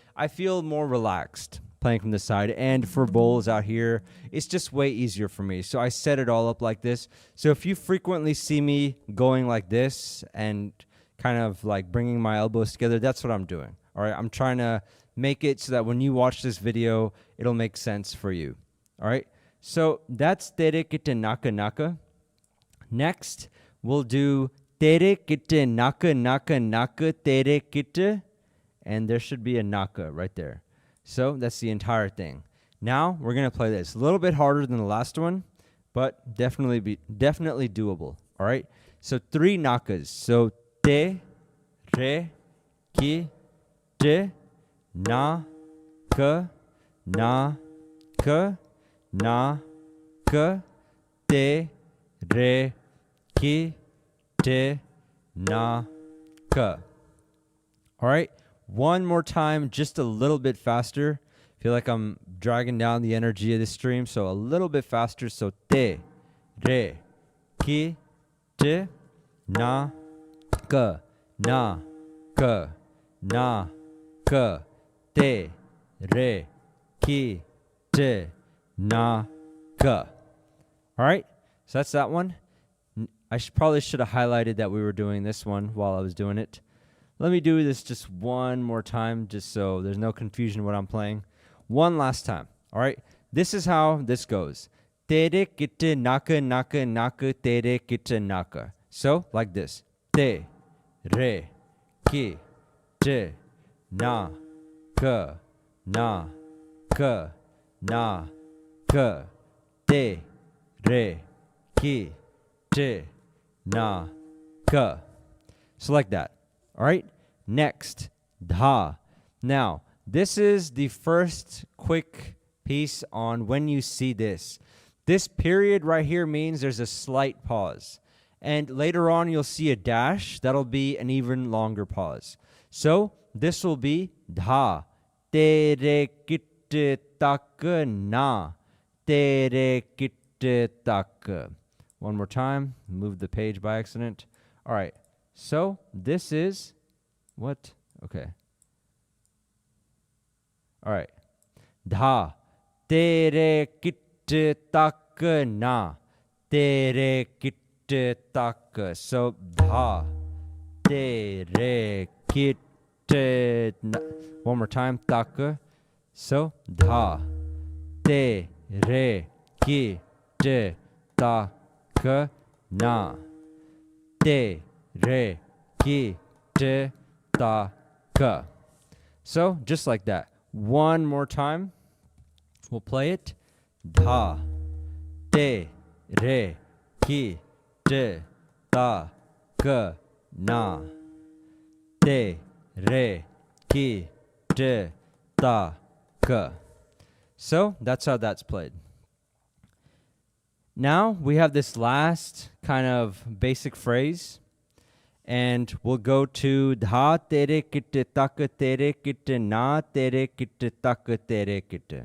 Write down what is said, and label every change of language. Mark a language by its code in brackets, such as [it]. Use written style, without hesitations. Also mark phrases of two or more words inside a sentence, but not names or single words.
[en] I feel more relaxed playing from the side. And for bowls out here, it's just way easier for me. So I set it all up like this. So if you frequently see me going like this and kind of like bringing my elbows together, that's what I'm doing. All right, I'm trying to make it so that when you watch this video, it'll make sense for you. All right, so that's tere kitte naka naka. Next, we'll do tere kitte naka naka naka tere kitte, and there should be a naka right there. So that's the entire thing. Now we're gonna play this a little bit harder than the last one, but definitely doable. All right, so 3 nakas. So te, re, ki, te, na, ka, na, ka, na, ka, te, re, ki, te, na, ka. All right, one more time, just a little bit faster. Feel like I'm dragging down the energy of the stream, so a little bit faster. So te, re, ki, te, na, ka, na, ka, na, ka, te, re, ki, te, na, ka. All right, so that's that one. I probably should have highlighted that we were doing this one while I was doing it. Let me do this just one more time, just so there's no confusion what I'm playing. One last time, all right? This is how this goes. Tere kitte naka naka naka tere kitte naka. So, like this. Te, re, ki, te, na, ka, na, ka, na, ka, te, re, ki, te, na, ka. So like that. All right, next, dha. Now, this is the first quick piece on when you see this. This period right here means there's a slight pause. And later on, you'll see a dash. That'll be an even longer pause. So, this will be dha. Tere kitte tak na. Tere kitte tak. One more time. Move the page by accident. All right. So, this is what? Okay. All right. Dha. Tere kitte tak na. Tere kitte tak. So, dha. Tere kitte na. One more time. Tak. So, dha. Tere kitte tak na. Te, re, ki, te, ta, ka. So, just like that. One more time. We'll play it. Dha, te, re, ki, te, ta, ka, na. Te, re, ki, te, ta, ka. So, that's how that's played. Now, we have this last kind of basic phrase. And we'll go to dha tere kitte tak tere kitte na tere kitte tak tere kitte.